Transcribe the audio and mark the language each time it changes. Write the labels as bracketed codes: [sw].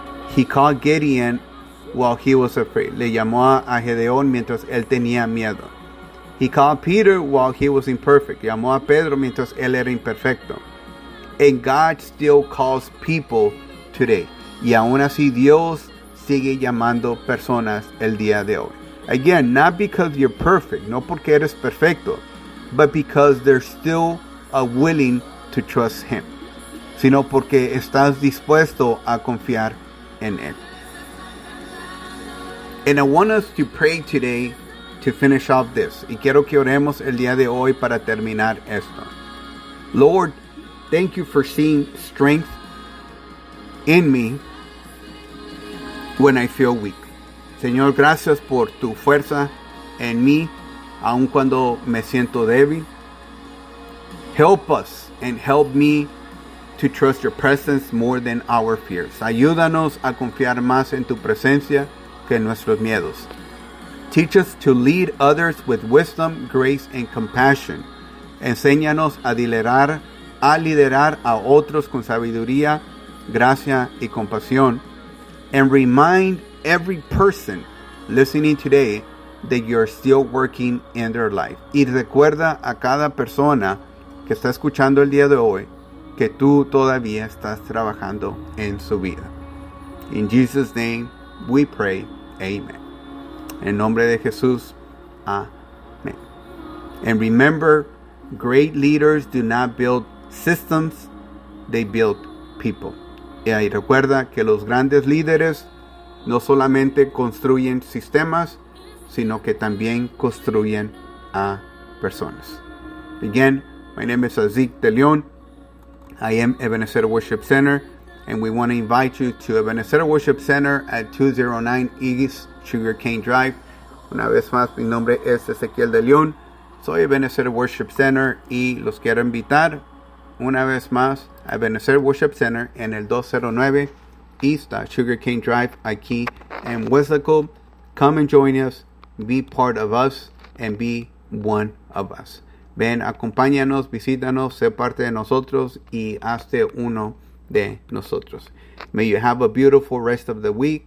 [en] He called Gideon while he was afraid. [es] Le llamó a Gedeón mientras él tenía miedo. [en] He called Peter while he was imperfect. [es] Llamó a Pedro mientras él era imperfecto. [en] And God still calls people today. [es] Y aún así Dios sigue llamando personas el día de hoy. [en] Again, not because you're perfect. [es] No porque eres perfecto. [en] But because they're still willing to trust him. [es] Sino porque estás dispuesto a confiar en él. [en] And I want us to pray today to finish off this. [es] Y quiero que oremos el día de hoy para terminar esto. [en] Lord, thank you for seeing strength in me when I feel weak. [es] Señor, gracias por tu fuerza en mí, aun cuando me siento débil. [en] Help us and help me to trust your presence more than our fears. [es] Ayúdanos a confiar más en tu presencia que en nuestros miedos. [en] Teach us to lead others with wisdom, grace, and compassion. [es] Enséñanos a liderar a otros con sabiduría, gracia, y compasión. [en] And remind every person listening today that you're still working in their life. [es] Y recuerda a cada persona que está escuchando el día de hoy que tú todavía estás trabajando en su vida. [en] In Jesus' name we pray. Amen. [es] En nombre de Jesús. [en] Amen. And remember, great leaders do not build systems, they build people. [es] Y ahí recuerda que los grandes líderes no solamente construyen sistemas, sino que también construyen a personas. [en] Again, my name is Azik De Leon. I am Ebenezer Worship Center, and we want to invite you to Ebenezer Worship Center at 209 East Sugarcane Drive. [es] Una vez más, mi nombre es Ezequiel De Leon. Soy Ebenezer Worship Center, y los quiero invitar una vez más a Ebenezer Worship Center en el 209 East Sugarcane Drive, aquí en Weslaco. [en] Come and join us, be part of us, and be one of us. [es] Ven, acompáñanos, visítanos, sé parte de nosotros y hazte uno de nosotros. [en] May you have a beautiful rest of the week.